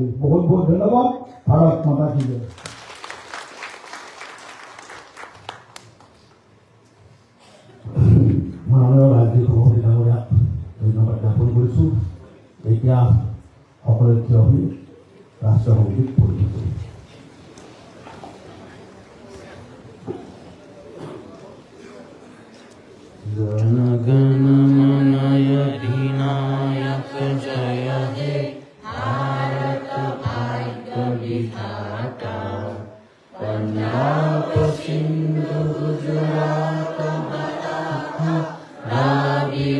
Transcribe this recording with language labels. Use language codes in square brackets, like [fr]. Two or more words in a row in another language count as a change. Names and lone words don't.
[as] বহুত বহুত ধন্যবাদ। [hi] भारत माता की जय। [as] মাননীয় ৰাজ্যিক সভাপতি ডাঙৰীয়াক ধন্যবাদ জ্ঞাপন কৰিছোঁ। এতিয়া সকলোৱে থিয় হৈ ৰাষ্ট্ৰীয় সংগীত পৰিৱেশন কৰিম। [bn] গণ গণ মন অধিনায়ক জয় হে ভারত ভাগ্য বিধাতা পঞ্জাব সিন্ধু গুজরাট মারাঠা দ্রাবিড়